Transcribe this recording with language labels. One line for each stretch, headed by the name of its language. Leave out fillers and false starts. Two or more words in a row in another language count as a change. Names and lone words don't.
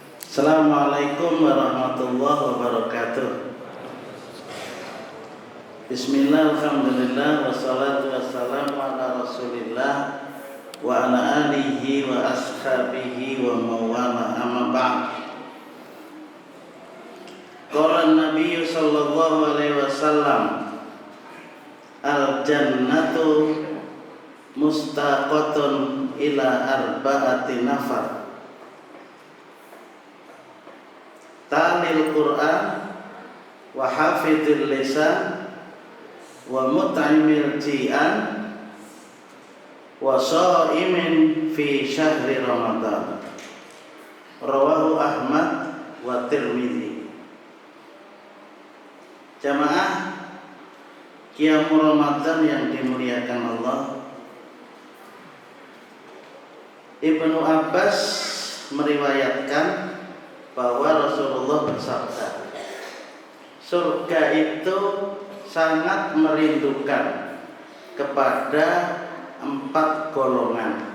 Arabic: السلام عليكم ورحمة الله وبركاته. بسم الله، الحمد لله، والصلاة والسلام على رسول الله وعلى آله وأصحابه وموالاه أما بعد. قال النبي صلى الله عليه وسلم، الجنة مشتاقة إلى أربعة نفر. تالي القرآن وحافظ اللسان ومطعم الجيعان وصائم في شهر رمضان. رواه أحمد والترمذي.
Indonesian: Jamaah Qiyamul Ramadan yang dimuliakan Allah, Ibnu Abbas meriwayatkan bahwa Rasulullah bersabda, surga itu sangat merindukan kepada 4 golongan.